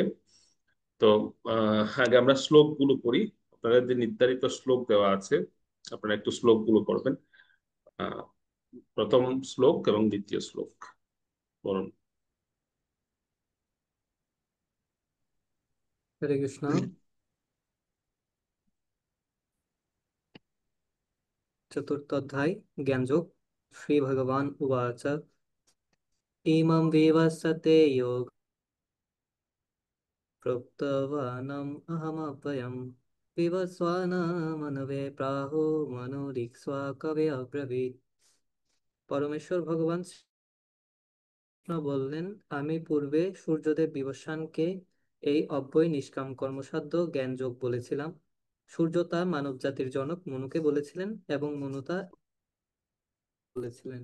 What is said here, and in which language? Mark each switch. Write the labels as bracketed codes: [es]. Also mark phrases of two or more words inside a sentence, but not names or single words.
[bn] তো আগে আমরা শ্লোক গুলো পড়ি। আপনাদের যে নির্ধারিত শ্লোক দেওয়া আছে, আপনারা একটু শ্লোক গুলো পড়বেন। আহ, প্রথম শ্লোক এবং দ্বিতীয় শ্লোক পড়ুন। হরে কৃষ্ণ। [sa] चतुर्थोऽध्याय ज्ञानयोग। श्री भगवान उवाच इमं विवस्वते योग प्रोक्तवानम् अहमव्ययम् विवस्वानमनवे प्राहो मनुरिक्ष्वा कवे अब्रवीत्। [bn] পরমেশ্বর ভগবান কৃষ্ণ বললেন, আমি পূর্বে সূর্যদেব বিবস্বানকে এই অব্যয় নিষ্কাম কর্মসাধ্য জ্ঞানযোগ বলেছিলাম। সূর্য তা মানব জাতির জনক মনুকে বলেছিলেন এবং মনু তা বলেছিলেন।